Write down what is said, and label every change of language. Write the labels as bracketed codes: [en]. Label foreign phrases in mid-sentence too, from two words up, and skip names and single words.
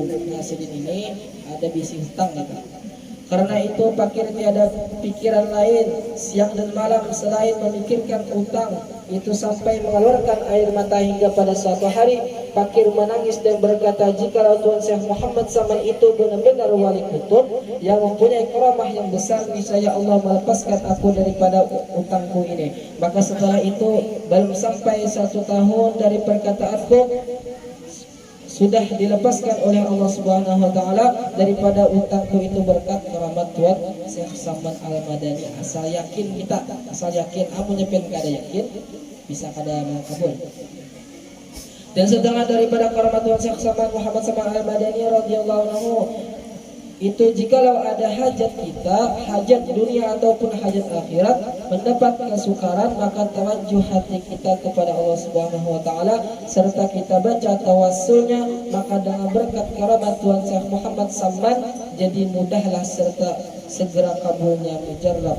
[id] Nah, sedih ini ada bisi hutang gitu. Karena itu fakir tiada pikiran lain siang dan malam selain memikirkan utang itu, sampai mengeluarkan air mata hingga pada suatu hari fakir menangis dan berkata, jikalau Tuan Syekh Muhammad Saman itu benar-benar wali kutub yang mempunyai karamah yang besar, niscaya Allah melepaskan aku daripada utangku ini. Maka setelah itu belum sampai 1 tahun dari perkataanku, sudah dilepaskan oleh Allah [ar] سبحانه وتعالى [id] daripada utangku itu berkat keramat Tuan Syekh Saman Al-Madani. [bjn] Asal yakin kita, asal yakin, amun nyepen kada yakin bisa kada makabul. [id] Dan setengah daripada keramat Tuan Syekh Saman Muhammad Saman Al-Madani [ar] رضي الله عنه [id] itu, jikalau ada hajat kita, hajat dunia ataupun hajat akhirat, mendapat kesukaran, maka tawajuh hati kita kepada Allah [ar] سبحانه وتعالى [id] serta kita baca tawassulnya, maka dengan berkat keramat Tuan Syekh Muhammad Saman jadi mudahlah serta segera kabulnya mujarrab.